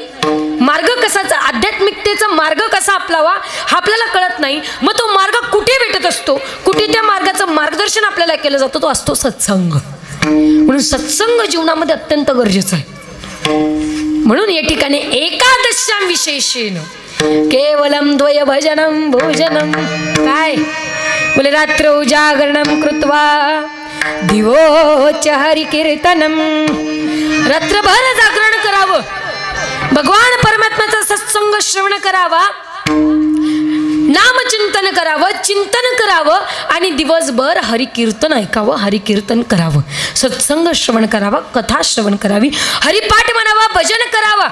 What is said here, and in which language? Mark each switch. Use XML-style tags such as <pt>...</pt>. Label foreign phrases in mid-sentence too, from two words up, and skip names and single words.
<mr>मार्ग कसाचा, आध्यात्मिकतेचा मार्ग कसा आपलावा हा आपल्याला कळत नाही. मग तो मार्ग कुठे भेटत असतो, कुठे त्या मार्गाचं मार्गदर्शन आपल्याला केलं जातं, तो असतो सत्संग. म्हणून सत्संग जीवनामध्ये अत्यंत गरजेचं आहे. म्हणून या ठिकाणी</mr> <sa>एकादश्यां विशेषेन केवलम द्वय भजनम भोजनम</sa> <mr>काय बोले</mr> <sa>रात्र जागरणम कृत्वा दिवोच हरि कीर्तनम.</sa> <mr>रात्रभर जागरण करावं, भगवान परमात्म्याचा सत्संग श्रवण करावा, नामचिंतन करावं, चिंतन करावं आणि दिवसभर हरिकीर्तन ऐकावं, हरिकीर्तन करावं, सत्संग श्रवण करावा, कथा श्रवण करावी, हरिपाठ म्हणावा, भजन करावा.</mr>